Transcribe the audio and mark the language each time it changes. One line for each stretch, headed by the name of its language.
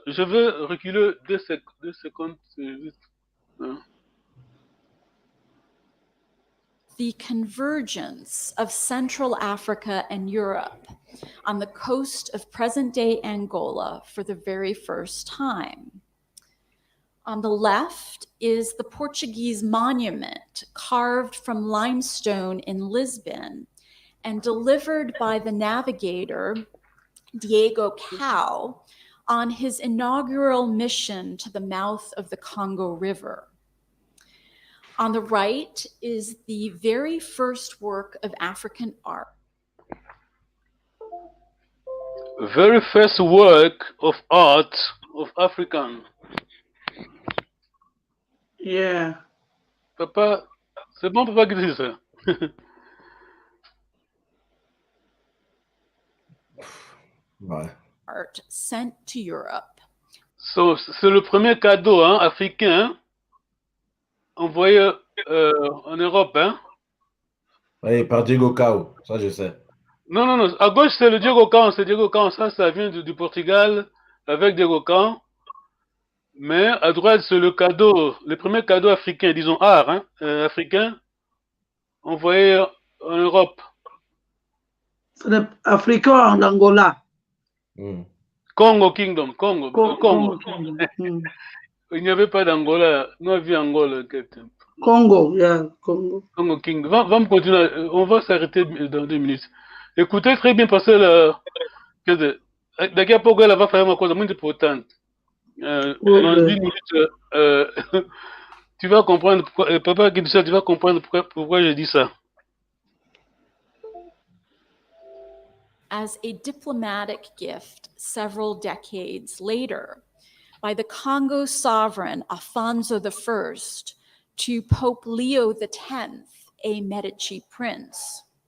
French: Je veux reculer 2 secondes.
English: The convergence of Central Africa and Europe on the coast of present-day Angola for the very first time. On the left is the Portuguese monument carved from limestone in Lisbon and delivered by the navigator Diego Cao on his inaugural mission to the mouth of the Congo River. On the right is the very first work of African art. Very first work of art of African. Yeah.
French: Papa, c'est bon, papa, qui dit ça? Ouais.
English: Art sent to Europe.
French: So, c'est le premier cadeau africain envoyé en Europe. Hein? Oui, par Diego Cao, ça je sais. Non, non, non. À gauche, c'est le Diego Cao. C'est Diego Cao. Ça vient du Portugal avec Diego Cao. Mais à droite, c'est le cadeau, le premier cadeau africain, disons art, africain, envoyé en Europe. C'est africain en Angola.
English: Congo Kingdom, Congo. Congo.
French: Il n'y avait pas d'Angola. Nous avions Angola.
English: Congo, yeah, Congo.
French: Congo Kingdom. Va me continuer. On va s'arrêter dans 2 minutes. Écoutez très bien parce que
Portuguese: daqui a pouco ela vai fazer uma coisa muito importante.
French: Dans 10 minutes, tu vas comprendre pourquoi, papa qui dit ça, tu vas comprendre pourquoi je dis ça.
English: As a diplomatic gift several decades later by the Congo sovereign Afonso I to Pope Leo X, a Medici prince.